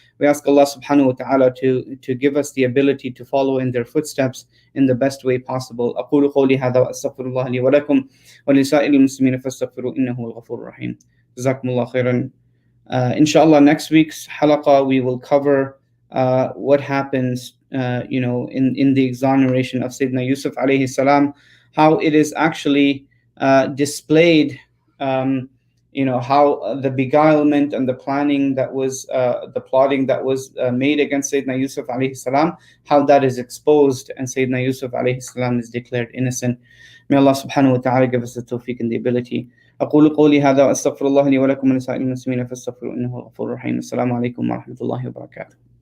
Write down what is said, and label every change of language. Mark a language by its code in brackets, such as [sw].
[en] We ask Allah subhanahu wa ta'ala to give us the ability to follow in their footsteps in the best way possible. [ar] أقول قولي هذا وأستغفر الله لي ولكم ولسائر المسلمين فاستغفروا إنه هو الغفور الرحيم. جزاكم الله خيرا. [en] Inshallah, next week's halaqa we will cover what happens in the exoneration of Sayyidina Yusuf alayhi salam, how it is actually displayed, how the beguilement and the planning that was the plotting that was made against Sayyidina Yusuf alayhi salam, how that is exposed, and Sayyidina Yusuf alayhi salam is declared innocent. May Allah subhanahu wa ta'ala give us the tawfiq and the ability. [ar] أقول قولي هذا وأستغفر الله لي ولكم ولسائر المسلمين فاستغفروا إنه هو الغفور الرحيم. السلام عليكم ورحمة الله وبركاته.